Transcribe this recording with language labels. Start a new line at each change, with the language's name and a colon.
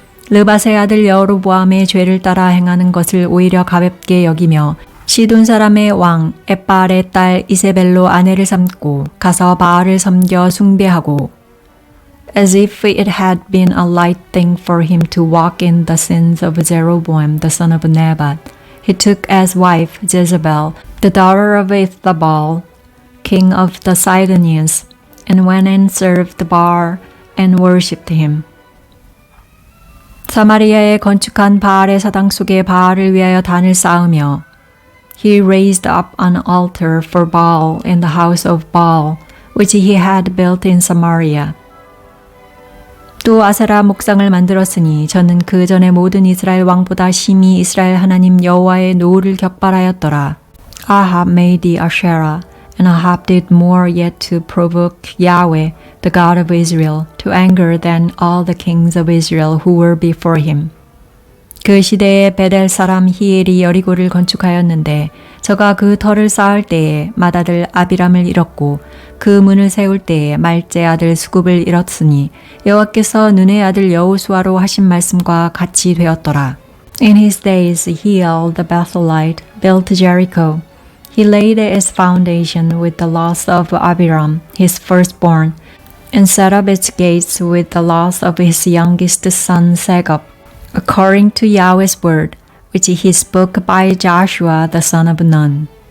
Korean: 르밧의 아들 여로보암의 죄를 따라 행하는 것을 오히려 가볍게 여기며 시돈 사람의 왕 엣바알의 딸 이세벨로 아내를 삼고 가서 바알을 섬겨 숭배하고
English: As if it had been a light thing for him to walk in the sins of Jeroboam the son of Nebat, he took as wife Jezebel, the daughter of Ethabal, king of the Sidonians, and went and served Baal and worshipped him.
Korean: 사마리아에 건축한 바알의 사당 속에 바알을 위하여 단을 쌓으며
English: He raised up an altar for Baal in the house of Baal, which he had built in Samaria.
Korean: 또 아세라 목상을 만들었으니 저는 그 전에 모든 이스라엘 왕보다 심히 이스라엘 하나님 여호와의 노를 격발하였더라.
English: Ahab made the Asherah, and Ahab did more yet to provoke Yahweh, the God of Israel, to anger than all the kings of Israel who were before him.
Korean: 그 시대에 베델 사람 히엘이 여리고를 건축하였는데 저가 그 터를 쌓을 때에 맏아들 아비람을 잃었고 그 문을 세울 때에 말제 아들 수굽을 잃었으니 여호와께서 눈의 아들 여호수아로 하신 말씀과 같이 되었더라.
English: In his days Hiel the Bethelite built Jericho. He laid its foundation with the loss of Abiram, his firstborn, and set up its gates with the loss of his youngest son Segub, according to Yahweh's word, which he spoke by Joshua the son of Nun.